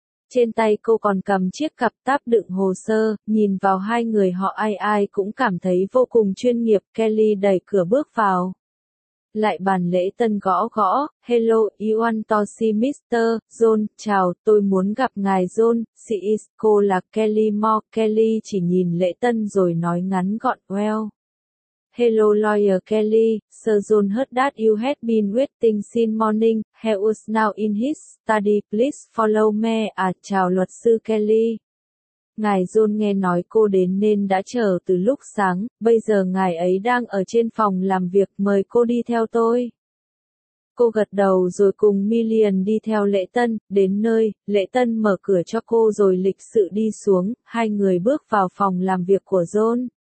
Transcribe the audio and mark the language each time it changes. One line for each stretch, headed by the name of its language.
Vietnamese: Trên tay cô còn cầm chiếc cặp táp đựng hồ sơ, nhìn vào hai người họ ai ai cũng cảm thấy vô cùng chuyên nghiệp, Kelly đẩy cửa bước vào. Lại bàn lễ tân gõ gõ,
English: hello, you want to see Mr.
Vietnamese: John, chào, tôi muốn gặp ngài John,
English: she is,
Vietnamese: cô là Kelly Moore, Kelly chỉ nhìn lễ tân rồi nói ngắn gọn,
English: well. Hello lawyer Kelly, Sir John heard that you had been waiting since morning, he was now in his study, please follow me,
Vietnamese: chào luật sư Kelly. Ngài John nghe nói cô đến nên đã chờ từ lúc sáng, bây giờ ngài ấy đang ở trên phòng làm việc, mời cô đi theo tôi. Cô gật đầu rồi cùng Millian đi theo lễ tân, đến nơi, lễ tân mở cửa cho cô rồi lịch sự đi xuống, hai người bước vào phòng làm việc của John.